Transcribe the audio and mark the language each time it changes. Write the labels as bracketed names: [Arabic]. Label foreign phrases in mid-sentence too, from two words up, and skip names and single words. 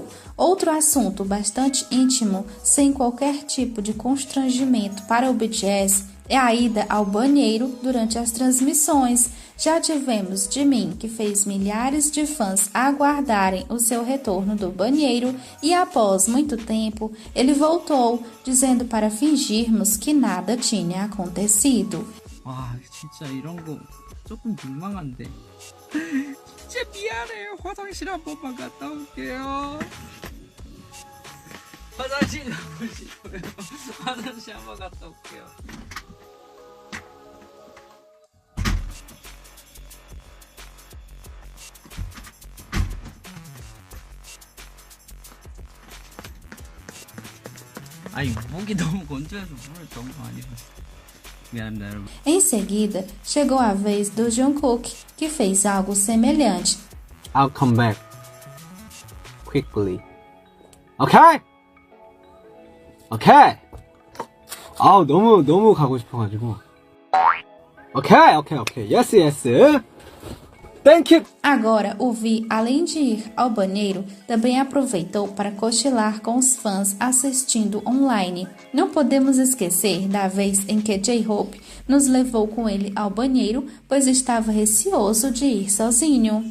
[Portuguese] Outro assunto bastante íntimo, sem qualquer tipo de constrangimento para o BTS, é a ida ao banheiro durante as transmissões. Já tivemos Jimin, que fez milhares de fãs aguardarem o seu retorno do banheiro e após muito tempo, ele voltou, dizendo para fingirmos que nada tinha acontecido. [Korean] 와, 진짜 이런 거 조금 민망한데. 진짜 미안해요. 화장실 한 번만 갔다 올게요. 화장실 가고 싶어요. 화장실 한 번 갔다 올게요. 아니, 목이 너무 건조해서 물을 너무 많이 마셨어. 미안합니다, 여러분. [Portuguese] Em seguida, chegou a vez do Jungkook, que fez algo semelhante. [English] I'll come back quickly. Okay? Okay. [Korean] 아우 너무 가고 싶어가지고. [English] Okay. Yes. Thank you. [Portuguese] Agora, o Vi, além de ir ao banheiro, também aproveitou para cochilar com os fãs assistindo online. Não podemos esquecer da vez em que J-Hope nos levou com ele ao banheiro, pois estava receoso de ir sozinho.